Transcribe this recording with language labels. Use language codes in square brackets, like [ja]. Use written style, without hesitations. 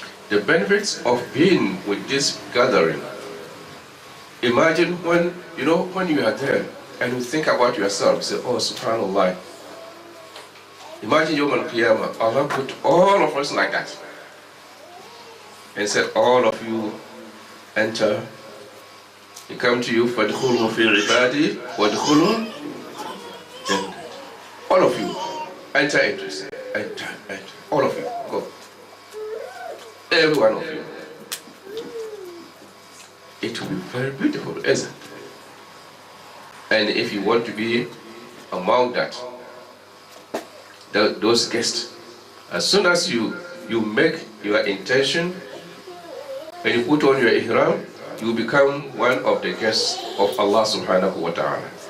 [en] The benefits of being with this gathering. Imagine when you are there and you think about yourself, you say, oh, subhanallah. Imagine Yawm al-Qiyamah, Allah put all of us like that and said, all of you enter. He come to you, [ar] فَادْخُلُوا فِي عِبَادِي وَادْخُلُوا جَنَّةِ. [en] All of you enter into this. Enter. All of you, go. Every one of you. It will be very beautiful, isn't it? And if you want to be among those guests, as soon as you make your intention and you put on your ihram, you become one of the guests of Allah subhanahu wa ta'ala.